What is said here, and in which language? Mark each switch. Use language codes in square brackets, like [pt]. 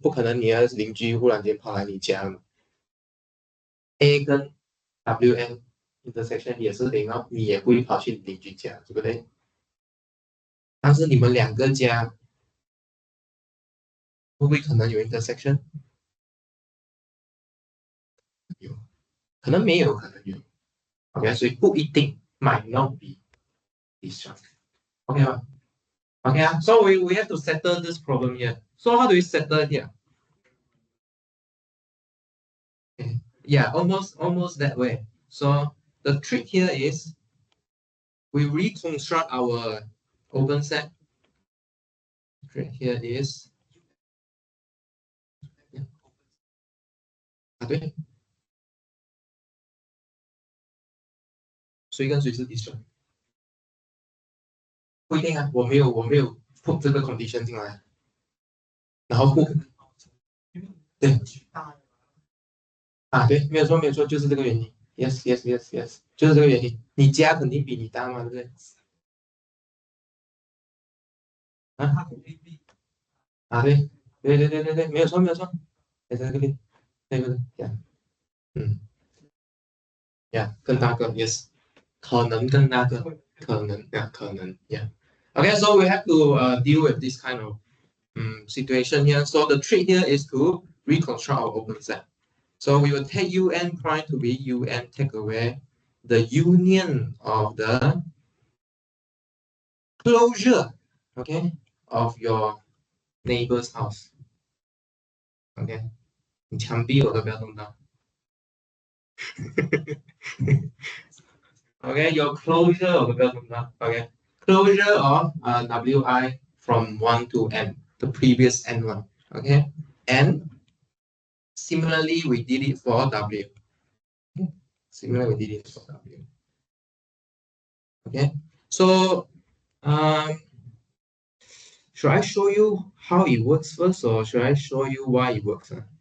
[zh] 不可能，你的邻居忽然间跑来你家嘛。A 跟 WN intersection 也是零哦，你也不会跑去邻居家，对不对？但是你们两个家会不会可能有 intersection？有，可能没有，可能有。 [en] OK， [zh] 所以不一定， [en] might not be this one。 OK 吗？OK 啊，so we have to settle this problem here. So how do we settle it here? Okay. Yeah, almost that way. So the trick here is we reconstruct our open set. Trick here is [zh] 啊，对，谁跟谁是 disjoint？不一定啊，我没有 [en] put [zh] 这个 condition 进来，然后不对啊，对，没有错，就是这个原因。 Yes，就是这个原因。你家肯定比你大嘛，对不对？啊啊，对，没有错，在这个里，对不对？呀，嗯呀，更大个，yes，可能更大个，可能呀。 [en] Okay, so we have to deal with this kind of situation here. So the trick here is to reconstruct our open set. So we will take UN prime to be UN, take away the union of the closure, okay, of your neighbor's house. [zh] Okay, 你墙壁我都不要动到。 [en] Okay, your closure [zh] 我都不要动到。 [en] Okay, closure of WI from 1 to N, the previous N one. Okay, and similarly we did it for W. Okay? Similarly we did it for W. Okay, so um, should I show you how it works first, or should I show you why it works?